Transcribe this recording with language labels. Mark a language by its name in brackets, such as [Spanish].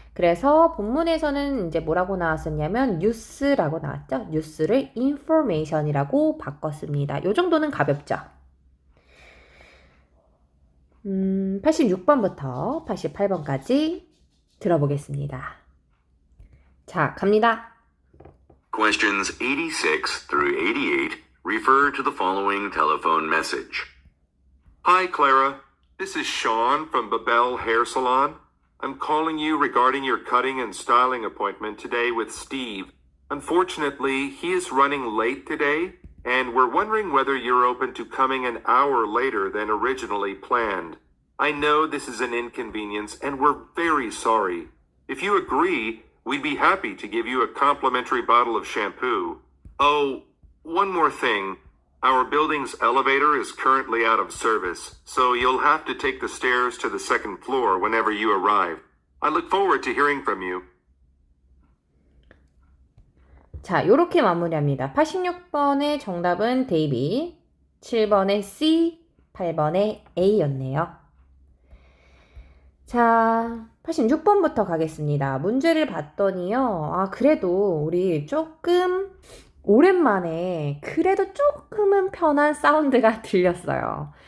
[Korean] 그래서 본문에서는 이제 뭐라고 나왔었냐면 뉴스라고 나왔죠. 뉴스를 information이라고 바꿨습니다. 요 정도는 가볍죠. 86번부터 88번까지 들어보겠습니다. 자, 갑니다. [English] Questions 86 through 88 refer to the following telephone message. Hi, Clara. This is Sean from Babel Hair Salon. I'm calling you regarding your cutting and styling appointment today with Steve. Unfortunately, he is running late today, and we're wondering whether you're open to coming an hour later than originally planned. I know this is an inconvenience, and we're very sorry. If you agree, we'd be happy to give you a complimentary bottle of shampoo. Oh, one more thing. Our building's elevator is currently out of service, so you'll have to take the stairs to the second floor whenever you arrive. I look forward to hearing from you. [Korean] 자, 요렇게 마무리합니다. 86번의 정답은 데이비, 7번의 C, 8번의 A였네요. 자, 86번부터 가겠습니다. 문제를 봤더니요. 그래도 우리 조금 오랜만에 그래도 조금은 편한 사운드가 들렸어요.